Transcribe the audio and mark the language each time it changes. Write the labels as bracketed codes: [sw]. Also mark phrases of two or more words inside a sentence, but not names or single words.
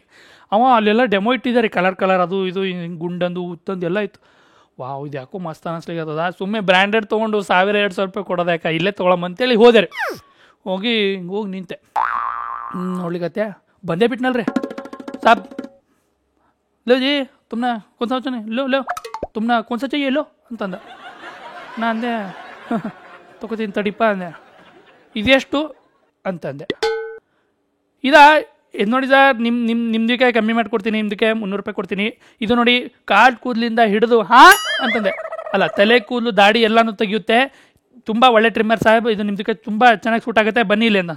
[kn] ಅವ ಅಲ್ಲೆಲ್ಲ ಡೆಮೋ ಇಟ್ಟಿದ್ದಾರೆ, ಕಲರ್ ಅದು ಇದು ಹಿಂಗೆ ಗುಂಡಂದು ಉತ್ತಂದು ಎಲ್ಲ ಇತ್ತು. ವಾವ್ ಇದು ಯಾಕೋ ಮಸ್ತ್ ಅನ್ನಿಸ್ಲಿಕ್ಕೆ ಅದ, ಸುಮ್ಮನೆ ಬ್ರ್ಯಾಂಡೆಡ್ ತೊಗೊಂಡು 1000-2000 ರೂಪಾಯಿ ಕೊಡೋದು ಯಾಕೆ, ಇಲ್ಲೇ ತೊಗೊಳಮ್ಮಂತೇಳಿ ಹೋದೆ ರೀ. ಹೋಗಿ ನಿಂತೆ ನೋಡ್ಲಿಕ್ಕತ್ತೆ, ಬಂದೇ ಬಿಟ್ನಲ್ರಿ. [hi] ಸಾಬ್ लो जी तुमने कौन सा चाहिए, लो तुमने कौन सा चाहिए लो ಅಂತಂದ. [kn] ನಾ ಅಂದೆ ತಗೋತೀನಿ ತಡಿಪ ಅಂದೆ. ಇದೆಷ್ಟು ಅಂತಂದೆ. ಇದು ನೋಡಿ ಸರ್, ನಿಮ್ದಕ್ಕೆ ಕಮ್ಮಿ ಮಾಡಿಕೊಡ್ತೀನಿ, ನಿಮ್ದಕ್ಕೆ 300 ರೂಪಾಯಿ ಕೊಡ್ತೀನಿ. ಇದು ನೋಡಿ ಕಾಲ್ ಕೂದಲಿಂದ ಹಿಡಿದು ಅಂತಂದೆ. ಅಲ್ಲ, ತಲೆ ಕೂದಲು ದಾಡಿ ಎಲ್ಲನೂ ತೆಗಿಯುತ್ತೆ, ತುಂಬ ಒಳ್ಳೆ ಟ್ರಿಮ್ಮರ್ ಸಾಹೇಬ್, ಇದು ನಿಮ್ದಕ್ಕೆ ತುಂಬ ಚೆನ್ನಾಗಿ ಸೂಟ್ ಆಗುತ್ತೆ, ಬನ್ನಿ ಇಲ್ಲಿ ಅಂದ.